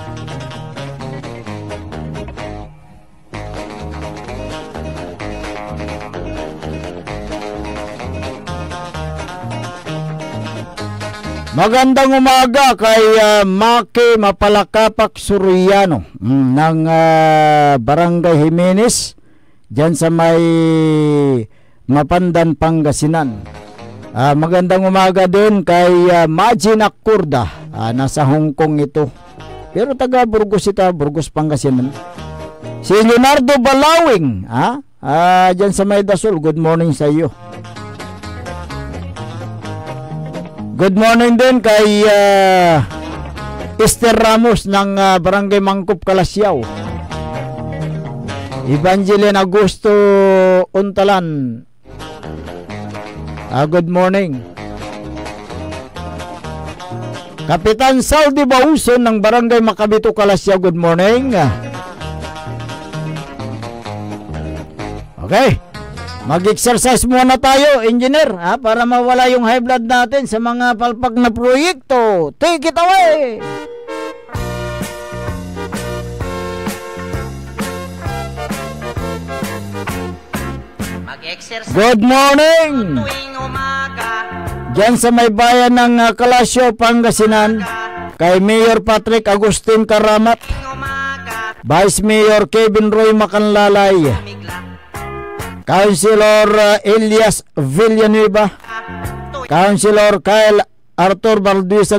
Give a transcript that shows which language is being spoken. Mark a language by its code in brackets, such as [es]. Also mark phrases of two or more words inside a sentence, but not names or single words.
[tl] Magandang umaga kay Maki Mapalakapak Suriano ng Barangay Jimenez dyan sa may Mapandan, Pangasinan. Magandang umaga din kay Majin Akurda, nasa Hong Kong ito. Pero taga Burgos ito, Burgos, Pangasinan. Si Leonardo Balawing, dyan sa may Dasol, [en] good morning [tl] sa iyo. [en] Good morning [tl] din kay Esther Ramos ng Barangay Mangkop, Kalasyaw. [en] Evangeline Augusto Untalan, Good morning. [tl] Kapitan Saldi Bauson ng Barangay Makabito, Kalasya, [en] good morning. Okay. [tl] Mag-exercise muna tayo, engineer, para mawala yung [en] high blood [tl] natin sa mga palpak na proyekto. [en] Take it away! Good morning! [tl] Diyan sa may bayan ng Kalasyo, Pangasinan, kay Mayor Patrick Agustin Karamat, Vice Mayor Kevin Roy Macanlalay, Councilor Elias Villanueva, Councilor Kyle Arthur Balduisa